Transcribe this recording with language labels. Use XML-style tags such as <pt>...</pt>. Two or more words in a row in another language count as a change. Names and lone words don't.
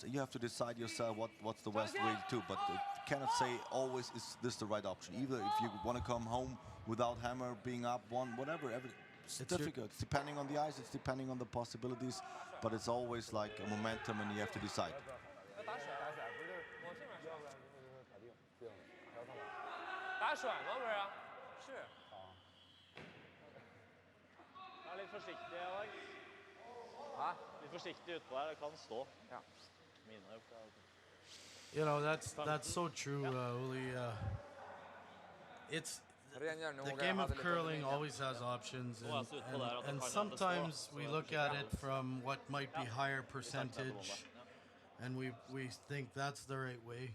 <en>You have to decide yourself what's the best way to do. But you cannot say always is this the right option. Either if you want to come home without hammer, being up 1, whatever. It's difficult. It's depending on the ice. It's depending on the possibilities. But it's always like a momentum, and you have to decide.</en> <zh>打甩吗？不是啊，是。</zh> <no>Vær litt forsiktig, Alex. Litt forsiktig utpå her, det kan stå. Ja. Mine har gjort det.</no> <en>You know, that's so true, Uli. It's the game of curling always has options, and sometimes we look at it from what might be higher percentage, and we think that's the right way.</en>